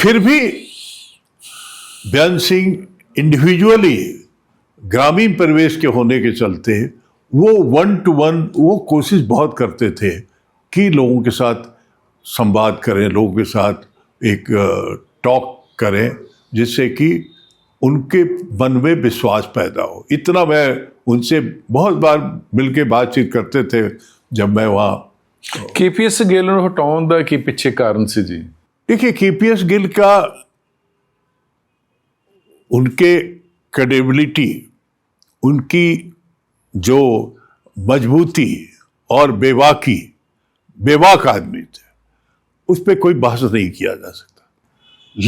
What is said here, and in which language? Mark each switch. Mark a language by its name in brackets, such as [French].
[Hindi] फिर भी बेअंत सिंह इंडिविजुअली ग्रामीण परिवेश के होने के चलते वो 1 to 1 वो कोशिश बहुत करते थे कि लोगों के साथ संवाद करें, लोगों के साथ एक टॉक करें, जिससे कि उनके मन में विश्वास पैदा हो। इतना मैं उनसे बहुत बार मिलके बातचीत करते थे जब मैं वहाँ। [Punjabi] KPS ਗਿੱਲ ਨੂੰ ਹਟਾਉਣ ਦਾ ਕੀ ਪਿੱਛੇ ਕਾਰਨ ਸੀ ਜੀ? [Hindi] देखिए, KPS गिल का उनके क्रेडिबिलिटी, उनकी जो मजबूती और बेबाक आदमी थे, उस पर कोई बहस नहीं किया जा सकता।